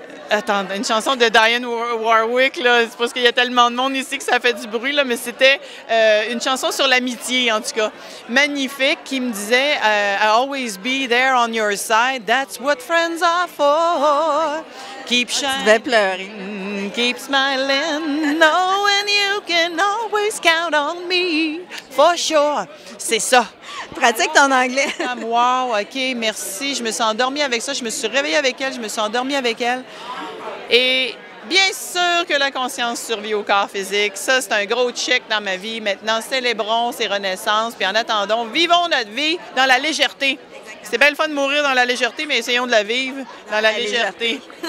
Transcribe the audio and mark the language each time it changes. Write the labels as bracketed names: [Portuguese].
[French] Attends, une chanson de Dionne Warwick, là, c'est parce qu'il y a tellement de monde ici que ça fait du bruit, là, mais c'était une chanson sur l'amitié, en tout cas. Magnifique, qui me disait [English] I'll always be there on your side, that's what friends are for. Keep shining. [French] Tu devais pleurer. [English] Keep smiling, knowing you can always count on me, for sure. [French] C'est ça. Pratique ton anglais. Wow, OK, merci. Je me suis endormie avec ça. Je me suis réveillée avec elle. Je me suis endormie avec elle. Et bien sûr que la conscience survit au corps physique. Ça, c'est un gros check dans ma vie. Maintenant, célébrons ces renaissances. Puis en attendant, vivons notre vie dans la légèreté. C'est bien le fun de mourir dans la légèreté, mais essayons de la vivre dans la légèreté.